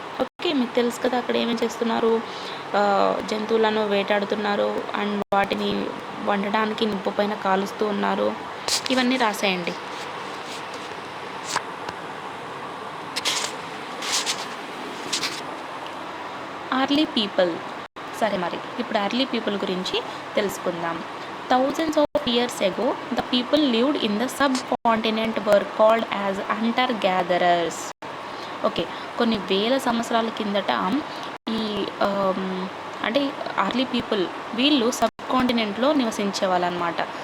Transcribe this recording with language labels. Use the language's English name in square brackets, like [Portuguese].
[Telugu] Okay, మీకు తెలుసు కదా అక్కడ ఏమేమి చేస్తున్నారు. జంతువులను వేటాడుతున్నారు అండ్ వాటిని వండడానికి నిప్పు పైన కాలుస్తూ ఉన్నారు. ఇవన్నీ రాసేయండి. Early people. సరే, మరి ఇప్పుడు అర్లీ పీపుల్ గురించి తెలుసుకుందాం. [English] Thousands of years ago, the people lived in the subcontinent were called as hunter-gatherers. [Telugu] Okay, కొన్ని వేల సంవత్సరాల కిందట ఈ అంటే అర్లీ పీపుల్ వీళ్ళు సబ్ కాంటినెంట్లో నివసించే వాళ్ళు అనమాట.